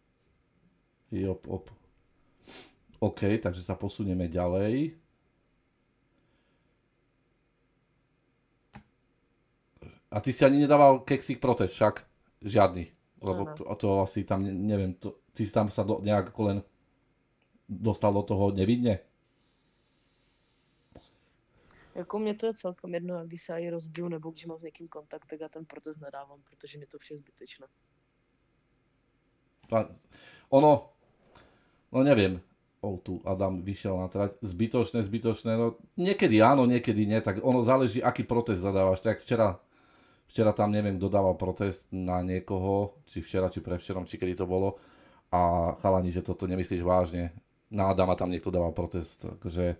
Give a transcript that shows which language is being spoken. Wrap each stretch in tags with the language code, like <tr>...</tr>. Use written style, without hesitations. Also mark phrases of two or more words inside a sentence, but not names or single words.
<sk>OK, takže sa posunieme ďalej. A ty si ani nedával Keksík protest však? Žiadny. Lebo to asi tam, neviem, ty si tam sa nejak len dostal do toho nevidne?</sk> <cs>Jako mě to je celkem jedno, když se aj rozbiju nebo když mám s někým kontakt, tak já ten protest nedávám, protože mě to vše je zbytečné.</cs> <sk>No neviem. Tu Adam vyšiel na trať. Zbytočné, no niekedy áno, niekedy nie, tak ono záleží, aký protest zadávaš. Tak včera tam neviem, kto dával protest na niekoho, či včera, či prevčerom, či kedy to bolo. A chalani, že toto nemyslíš vážne. Na Adama tam niekto dával protest, takže...</sk>